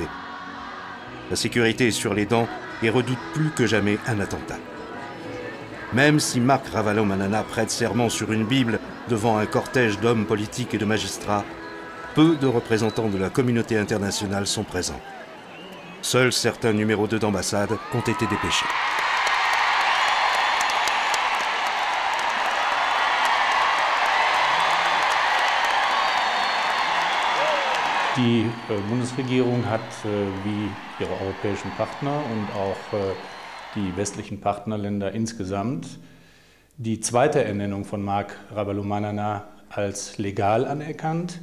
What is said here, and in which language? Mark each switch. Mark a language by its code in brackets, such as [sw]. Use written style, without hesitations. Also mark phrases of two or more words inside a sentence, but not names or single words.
[fr] La sécurité est sur les dents et redoute plus que jamais un attentat. Même si Marc Ravalomanana prête serment sur une Bible devant un cortège d'hommes politiques et de magistrats, peu de représentants de la communauté internationale sont présents. Seuls certains numéros 2 d'ambassade ont été dépêchés. [de] Die Bundesregierung hat, wie ihre europäischen Partner und auch die westlichen Partnerländer insgesamt, die zweite Ernennung von Marc Ravalomanana als legal anerkannt.